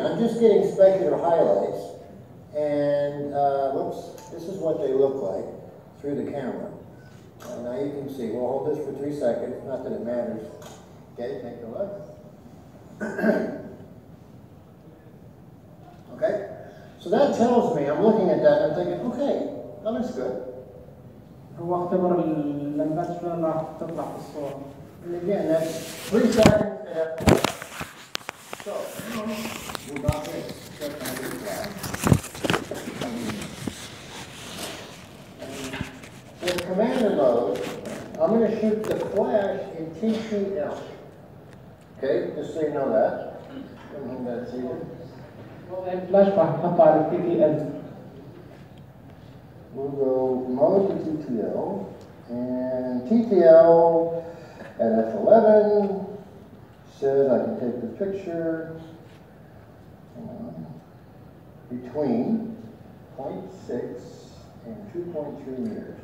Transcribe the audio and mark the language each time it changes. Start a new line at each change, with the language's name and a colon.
English: I'm just getting specular highlights. And, whoops, this is what they look like through the camera. Now you can see, we'll hold this for 3 seconds, not that it matters. Okay, take a look. Okay, so that tells me, I'm looking at that and I'm thinking, okay, that looks good.
Arabic: هو اختبر اللمبات شلون راح تطلع في الصورة.
English: And again, that's 3 seconds at f1. So, we're about to check on this flash. For commander mode, I'm going to shoot the flash in TTL. Okay, just so you know that. That's easy.
Arabic: وضع الفلاش راح نحطه على TTL.
English: We'll go mode to TTL, and TTL at f11 says I can take the picture between 0.6 and 2.3 meters.